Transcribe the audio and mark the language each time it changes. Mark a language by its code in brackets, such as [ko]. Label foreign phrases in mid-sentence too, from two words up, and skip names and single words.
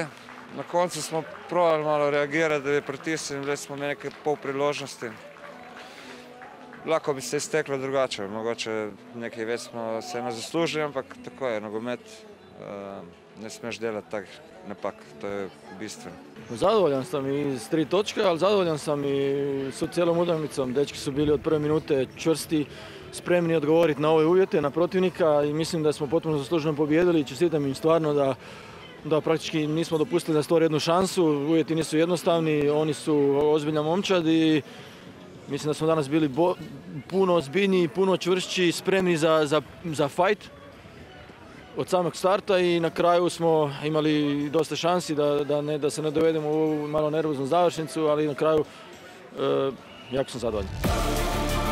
[sl] Na koncu smo probali malo reagirati, da bi pritisnili, bili smo imeli nekaj pol priložnosti. Lahko bi se izteklo drugače, mogoče nekaj več smo se ne zaslužili, ampak tako je, nogomet, ne smeš delati takih napak, to je bistveno. [hr] Zadovoljan sam i s 3 točke, ali zadovoljan sam i s cijelom utakmicom. Dečki su bili od prve minute čvrsti, spremni odgovoriti na ove uvjete, na protivnika i mislim da smo potpuno zasluženo pobijedili i čestitam im stvarno da praktički nismo dopustili da stvore jednu šansu, uvjeti nisu jednostavni, oni su ozbiljna momčad i mislim da smo danas bili puno ozbiljniji, puno čvršći, spremni za fajt od samog starta i na kraju smo imali dosta šansi da se ne dovedemo u malo nervoznu završnicu, ali na kraju jako sam zadovoljan.